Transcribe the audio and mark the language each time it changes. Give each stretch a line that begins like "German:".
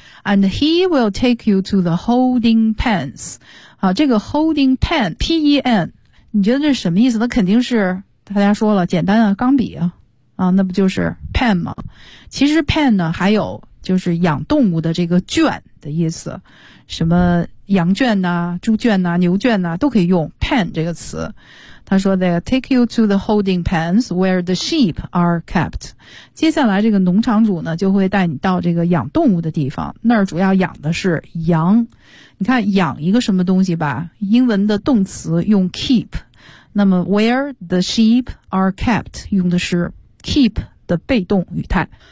English: And he will take you to the holding pens、
Chinese: 啊、这个 holding pen P-E-N 你觉得这是什么意思？那肯定是大家说了简单啊，钢笔啊，那不就是 pen 吗？其实 pen 呢还有就是养动物的这个圈的意思，什么羊圈啊、猪圈啊、牛圈啊都可以用 pen 这个词。他说
English: they take you to the holding pens where the sheep are kept.
Chinese: 接下来这个农场主呢就会带你到这个养动物的地方，那儿主要养的是羊。你看养一个什么东西吧，英文的动词用 keep， 那么
English: where the sheep are kept
Chinese: 用的是keep 的被动语态。